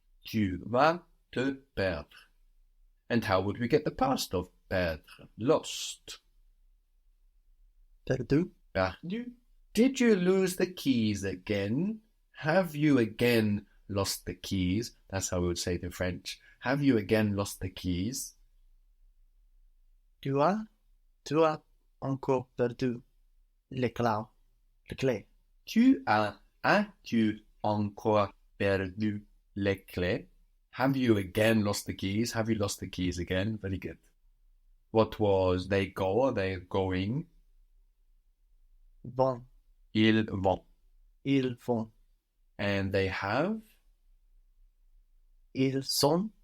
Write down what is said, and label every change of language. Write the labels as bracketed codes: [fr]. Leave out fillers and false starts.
[fr] Tu vas te perdre. [en] And how would we get the past of perdre? Lost. [fr] Perdu. Perdu. [en] Did you lose the keys again? Have you again lost the keys? That's how we would say it in French. Have you again lost the keys? [fr] Tu as encore perdu les clés. Les clés. As-tu encore perdu les clés? [en] Have you again lost the keys? Have you lost the keys again? Very good. What was they go? Are they going? [fr] Vont. Ils vont. Ils vont. [en] And they have? [fr] Ils sont.